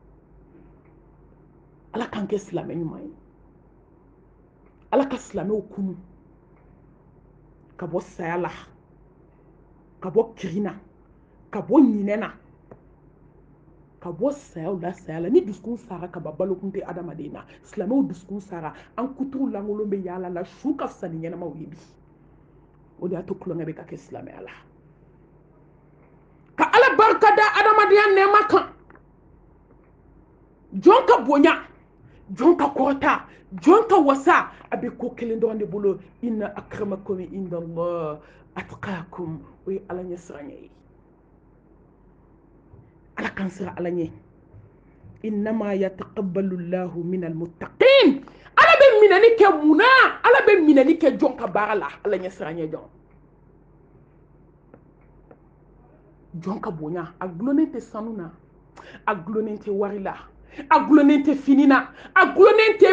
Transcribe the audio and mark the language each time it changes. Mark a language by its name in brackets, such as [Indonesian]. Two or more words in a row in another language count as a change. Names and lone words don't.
[Bambara] ala k'an kɛ silamɛ ɲuman ye ala ka silamɛw kunu ka bɔ saya la ka bɔ kirin na ka bɔ ɲinɛ na ka bɔ sayaw la saya la ni dusukun sara ka ban balokun tɛ adamaden na silamɛw dusukun sara an kutuw lankolon bɛ yaala la su ka fisa ni ɲɛnamaw ye bi o de y'a to tulonkɛ bɛ ka kɛ silamɛya la ka ala barika da adamadenya nɛɛma kan jɔn ka bonya jɔn ka kɔrɔta jɔn ka wasa a bɛ ko kelen dɔrɔn de bolo [Arabic] إن أكرمكم عند الله أتقاكم [Bambara] o ye ala ɲɛ siranɲɛ ye ala k'an siran ala ɲɛ [Arabic] إنما يتقبل الله من المتقين [Bambara] ala bɛ minɛni kɛ mun na ala bɛ minɛni kɛ jɔn ka baara la ala ɲɛ siranɲɛ jɔn jɔn ka bonya a gulonnen tɛ sanu na a gulonnen tɛ wari la a gulonnen tɛ fini na a gulonnen tɛ